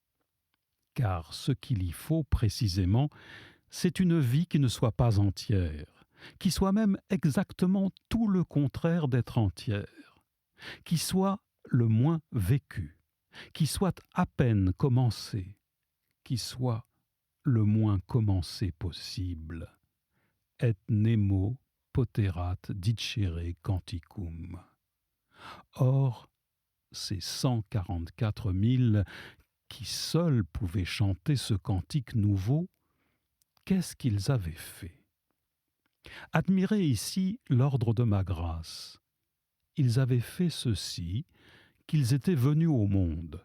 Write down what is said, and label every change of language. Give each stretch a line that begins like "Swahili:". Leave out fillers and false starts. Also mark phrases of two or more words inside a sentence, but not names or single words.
French: Car ce qu'il y faut précisément, c'est une vie qui ne soit pas entière, qui soit même exactement tout le contraire d'être entière, qui soit le moins vécue, qui soit à peine commencée, qui soit le moins commencé possible.
Latin: Et nemo poterat dicere canticum.
French: Or, ces 144 000 qui seuls pouvaient chanter ce cantique nouveau, qu'est-ce qu'ils avaient fait? Admirez ici l'ordre de ma grâce. Ils avaient fait ceci, qu'ils étaient venus au monde.